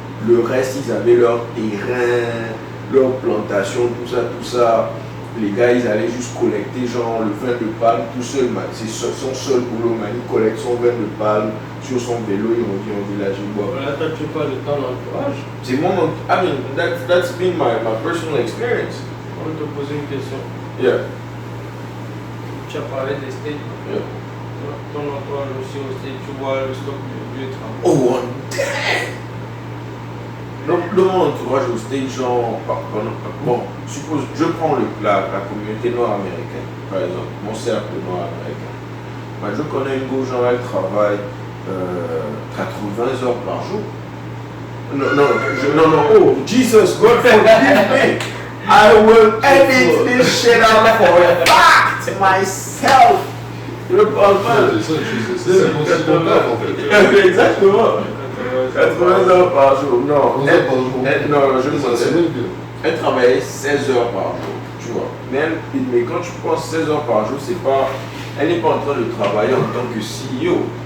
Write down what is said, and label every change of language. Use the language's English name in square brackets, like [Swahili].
[French] Le reste, ils avaient leur terrain, leur plantation, tout ça. Les gars, ils allaient juste collecter genre le vin de palme tout seul, man. C'est son seul boulot, man. Il collecte son vin de palme sur son vélo, il revient au village, il boit. Voilà, toi, tu parles de ton entourage. C'est mon... [English] I mean, that's been my personal experience. [French] On va te poser une question. [English] Yeah. [French] Tu as parlé des States. [English] Yeah. [French] Ton entourage aussi au States, tu vois le stock de vieux travail. [English] Oh, damn! [French] Donc, dans mon entourage au States, genre, bon, suppose, je prends la communauté noire américaine, par exemple, mon cercle noir américain. Moi, je connais une go, genre, elle travaille 80 heures par jour. [English] Non, oh, Jesus, God forgive me. I will edit this shit out for a fact myself. [French] Je parle mal. C'est considérable en fait. Exactement. 80 heures par jour, non. Non, je me sentais. Elle travaillait 16 heures par jour. Tu vois. Mais quand tu penses 16 heures par jour, c'est pas, elle n'est pas en train de travailler en tant que CEO.